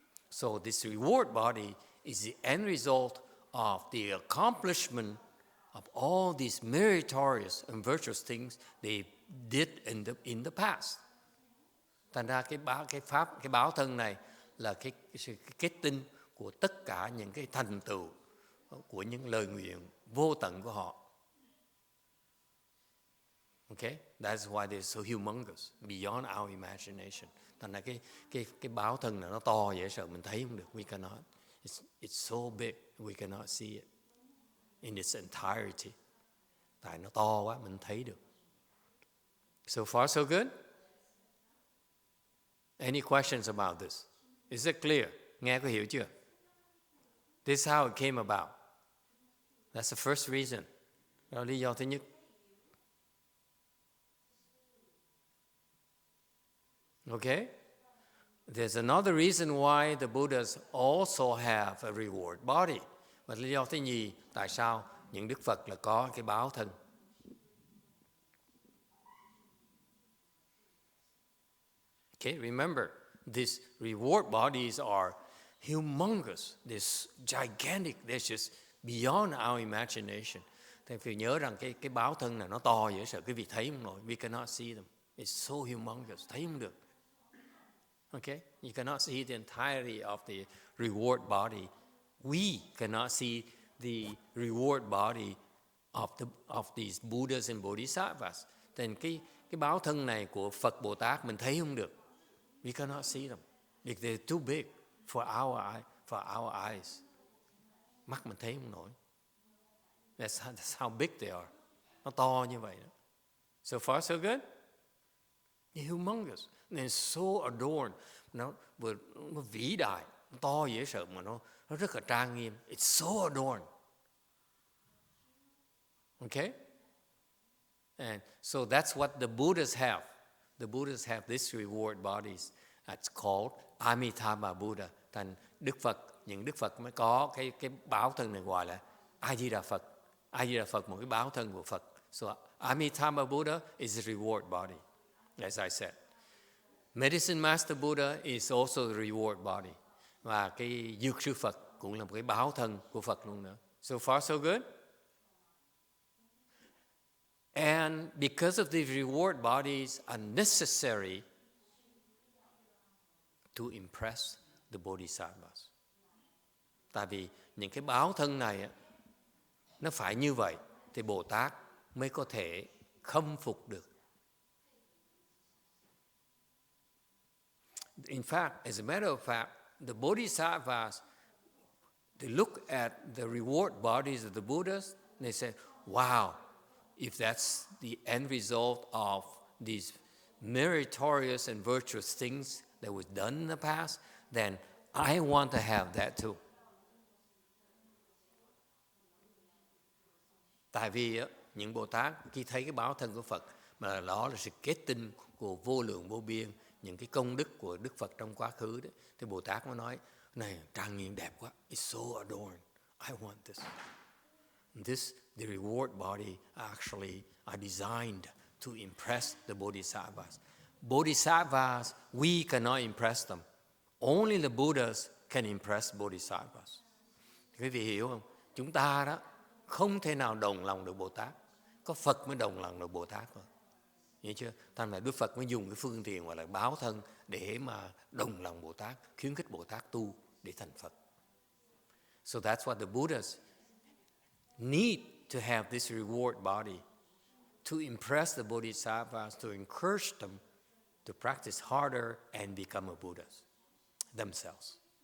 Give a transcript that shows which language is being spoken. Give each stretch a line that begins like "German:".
English: So this reward body is the end result of the accomplishment of all these meritorious and virtuous things they did in the past.
Vietnamese: Thành ra cái báo thân này là cái kết tinh của tất cả những cái thành tựu của những lời nguyện vô tận của họ.
English: Okay, that's why they're so humongous, beyond our imagination.
Vietnamese: Thành ra cái báo thân này nó to dễ sợ mình thấy không được.
English: We cannot. It's so big, we cannot see it in its entirety.
Vietnamese: Tại nó to quá mình thấy được.
English: So far so good? Any questions about this? Is it clear?
Vietnamese: Nghe có hiểu chưa?
English: This is how it came about. That's the first reason.
Vietnamese: Đó là lý do thứ nhất.
English: Okay? There's another reason why the Buddhas also have a reward body.
Vietnamese: Và lý do thứ nhì, tại sao những Đức Phật là có cái báo thân.
English: Okay, remember, these reward bodies are humongous. They're gigantic. They're just beyond our imagination.
Vietnamese: Thì phải nhớ rằng cái báo thân này nó to dễ sợ quý vị thấy không nổi.
English: We cannot see them. It's so humongous.
Vietnamese: Thấy không được.
English: Okay? You cannot see the entirety of the reward body. We cannot see the reward body of these Buddhas and Bodhisattvas.
Vietnamese: Then cái báo thân này của Phật Bồ Tát mình thấy không được.
English: We cannot see them because they're too big. for our eyes.
Vietnamese: Mắt mình thấy không nổi.
English: That's how big they are.
Vietnamese: Nó to như vậy đó.
English: So far so good. They're humongous. And so adorned.
Vietnamese: Nó vĩ đại, nó to dễ sợ mà nó rất là trang nghiêm.
English: It's so adorned. Okay? And so that's what the Buddhas have. The Buddhas have these reward bodies. It's called Amitabha Buddha.
Vietnamese: Thành Đức Phật, những Đức Phật mới có cái báo thân này gọi là A Di Đà Phật. A Di Đà Phật một cái báo thân của Phật.
English: So Amitabha Buddha is a reward body, as I said. Medicine Master Buddha is also the reward body.
Vietnamese: Và cái Dược Sư Phật cũng là một cái báo thân của Phật luôn nữa.
English: So far so good. And because of these reward bodies are necessary to impress the bodhisattvas.
Vietnamese: Tại vì những cái báo thân này nó phải như vậy thì Bồ Tát mới có thể khâm phục được.
English: In fact, as a matter of fact, the bodhisattvas, they look at the reward bodies of the Buddhas, and they say, wow, if that's the end result of these meritorious and virtuous things that was done in the past, then I want to have that too.
Vietnamese: Tại vì những Bồ Tát khi thấy cái báo thân của Phật mà đó là sự kết tinh của vô lượng vô biên những cái công đức của Đức Phật trong quá khứ đấy, thì Bồ Tát mới nói này trang nghiêm đẹp quá,
English: it's so adorned, I want this. The reward body actually are designed to impress the bodhisattvas. Bodhisattvas, we cannot impress them. Only the Buddhas can impress bodhisattvas.
Vietnamese: Quý vị hiểu không? Chúng ta đó không thể nào đồng lòng được Bồ Tát. Có Phật mới đồng lòng được Bồ Tát thôi. Hiểu chưa? Thành ra Đức Phật mới dùng cái phương tiện gọi là báo thân để mà đồng lòng Bồ Tát, khuyến khích Bồ Tát tu để thành Phật.
English: So that's what the Buddhas need to have this reward body to impress the bodhisattvas, to encourage them to practice harder and become a Buddhas themselves.